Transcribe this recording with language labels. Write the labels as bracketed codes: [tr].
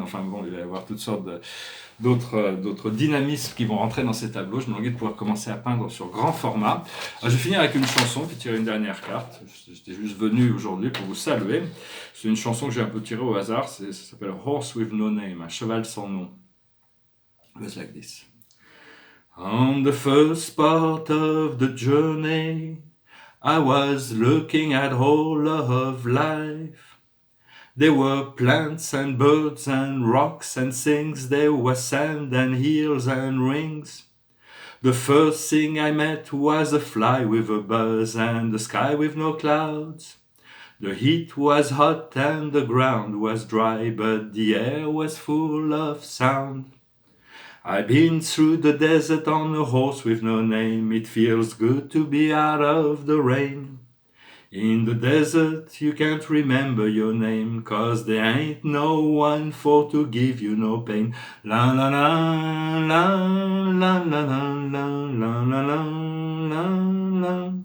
[fr] Enfin bon, il va y avoir toutes sortes d'autres dynamismes qui vont rentrer dans ces tableaux. Je me languis de pouvoir commencer à peindre sur grand format. Alors, je vais finir avec une chanson, puis tirer une dernière carte. J'étais juste venu aujourd'hui pour vous saluer. C'est une chanson que j'ai un peu tirée au hasard. Ça s'appelle Horse with No Name, un cheval sans nom. [en] It goes like this. On the first part of the journey, I was looking at all of life. There were plants and birds and rocks and things. There was sand and hills and rings. The first thing I met was a fly with a buzz and the sky with no clouds. The heat was hot and the ground was dry, but the air was full of sound. I've been through the desert on a horse with no name. It feels good to be out of the rain. In the desert you can't remember your name, 'cause there ain't no one for to give you no pain. La la la la la la la la la la la la la.